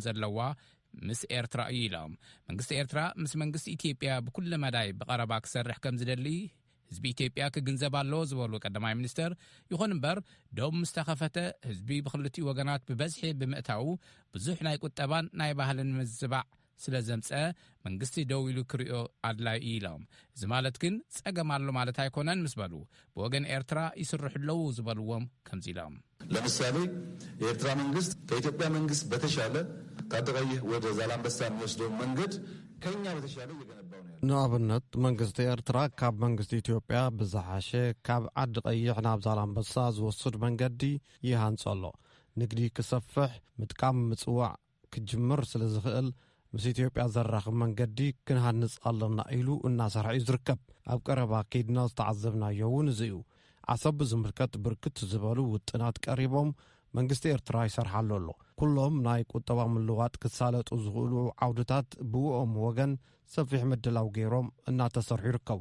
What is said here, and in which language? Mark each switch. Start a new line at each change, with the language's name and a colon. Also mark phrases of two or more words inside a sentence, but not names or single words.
Tigrinya: ዘለዋ ምስ ኤርትራ እዩ ኢሎም መንግስቲ ኤርትራ ምስ መንግስቲ ኢትዮጵያ ብኩሉ መዳይ ብቐረባ ክሰርሕ ከም ዝደሊ ህዝቢ ኢትዮጵያ ክግንዘብ ኣለዎ ዝበሉ ቀዳማይ ሚኒስትር ይኹን እምበር ደው ምስተኸፈተ ህዝቢ ብክልቲኡ ወገናት ብበዝሒ ብምእታው ብዙሕ ናይ ቁጠባን ናይ ባህልን ምዝባዕ ስለ ዘምፀ መንግስቲ ደው ኢሉ ክሪኦ ኣድላይ ኢሎም እዚ ማለት ግን ጸገም ኣሎ ማለት ኣይኮነን ምስ በሉ ብወገን ኤርትራ ይስርሑ ኣለዉ ዝበልዎም ከምዚ ኢሎም
Amharic: ለምሳሌ የኤርትራ መንግስት ከኢትዮጵያ መንግስት በተሻለ ታደቀይህ ወደ ዛላምበሳ የሚወስደው መንገድ ከኛ በተሻለ እየገነባው ነው።
Tigrinya: ንኣብነት መንግስቲ ኤርትራ ካብ መንግስቲ ኢትዮጵያ ብዝሓሸ ካብ ዓዲ ቀይሕ ናብ ዛላምበሳ ዝወስድ መንገዲ ይሃንጾ ኣሎ። ንግዲ ክሰፍሕ ምጥቃም ምጽዋዕ ክጅምር ስለ ዝኽእል ምስ ኢትዮጵያ ዘራኽብ መንገዲ ክንሃንጽ ኣለና ኢሉ እናሰርሐ ዝርከብ። ኣብ ቀረባ ከይድና ዝተዓዘብናዮ እውን እዚ እዩ። ዓሰብ ዝምልከት ብርክት ዝበሉ ውጥናት ቀሪቦም መንግስቲ ኤርትራ ይሰርሓሉ ኣሎ። ኩሎም ናይ ቁጠባ ምልዋጥ ክሳለጡ ዝኽእሉ ዓውድታት ብውኦም ወገን ሰፊሕ ምድላው ገይሮም እናተሰርሑ ይርከቡ።